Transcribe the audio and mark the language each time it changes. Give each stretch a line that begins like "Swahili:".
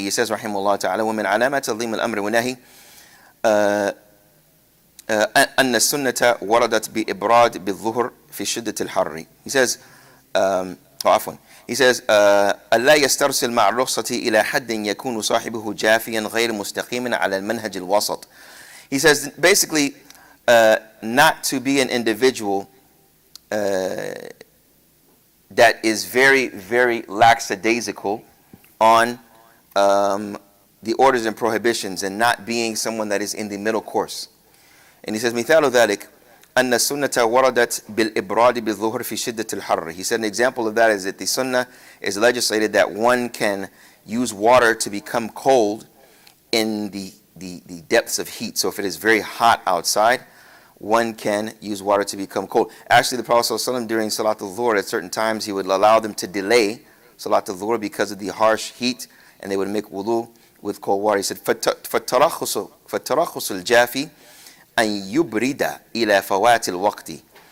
English: He says, rahimahullah ta'ala,
Arabic: وَمِنْ عَلَامَةِ تَعْظِيمِ الْأَمْرِ وَالنَّهِي أن السنة وردت بإبراد بالظهر في شدة الحر.
English: He says,
Arabic: عفوا.
English: He says,
Arabic: ألا يسترسل مع الرخصة إلى حد يكون صاحبه جافيا غير مستقيما على المنهج الوسط.
English: He says, basically, not to be an individual that is very, very lackadaisical on the orders and prohibitions, and not being someone that is in the middle course. And he says,
Arabic: مثال ذلك أن السنة وردت بالإبراد بالظهر في شدة الحر.
English: He said an example of that is that the sunnah is legislated that one can use water to become cold in the depths of heat. So if it is very hot outside, one can use water to become cold. Actually, the Prophet ﷺ during Salat al-Dhuhr, at certain times, he would allow them to delay Salat al-Dhuhr because of the harsh heat, and they would make wudu with cold water. He said,
Arabic: فَالتَّرَخُصُ الْجَافِي أَن يُبْرِدَ إِلَى فَوَاتِ الْوَقْتِ.